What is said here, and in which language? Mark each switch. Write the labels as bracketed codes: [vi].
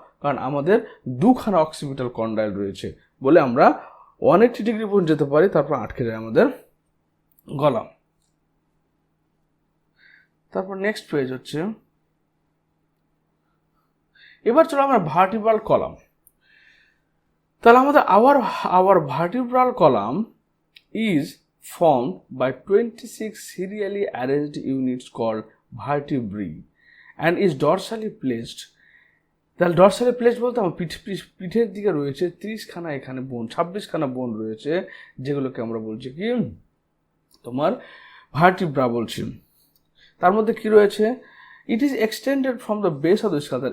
[bn] কারণ আমাদের 2খানা occipital condyle রয়েছে বলে আমরা 180 ডিগ্রি পর্যন্ত যেতে পারি, তারপর আটকে যায় আমাদের গলা। তারপর নেক্সট পেজ হচ্ছে, এবার চলো আমরা ভার্টিব্রাল কলাম। তাহলে আমাদের [en] our vertebral column is formed by 26 serially arranged units called vertebrae and is dorsally placed. [bn] তাহলে ডরসালি প্লেসড বলতে আমার পিঠের দিকে রয়েছে 30খানা এখানে বোন, 26খানা বোন রয়েছে, যেগুলোকে আমরা বলছি কি তোমার ভার্টিব্রা বলছি। তার মধ্যে কি রয়েছে, [en] It is extended from the base of the skull.